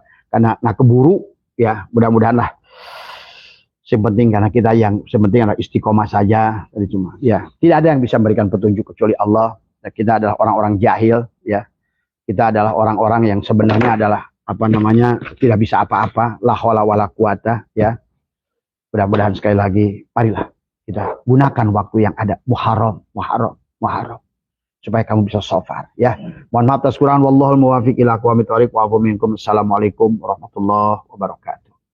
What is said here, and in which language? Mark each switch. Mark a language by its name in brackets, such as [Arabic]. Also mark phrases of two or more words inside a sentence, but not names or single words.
[Indonesian] Karena keburu. Ya mudah-mudahan lah. Sepenting karena kita yang sepenting adalah istiqomah saja. Tadi cuma. Ya tidak ada yang bisa memberikan petunjuk kecuali Allah. Kita adalah orang-orang jahil. Ya. Kita adalah orang-orang yang sebenarnya adalah tidak bisa apa-apa, [Arabic] لا حول ولا قوة ya. [Indonesian] Mudah-mudahan sekali lagi marilah Kita gunakan waktu yang ada. Muharram, Muharram, Muharram. Supaya kamu bisa safar. Ya. Mohon maaf atas kurang. [Arabic] والله الموفق إلى أقوم الطريق والعفو منكم. السلام عليكم ورحمة الله وبركاته.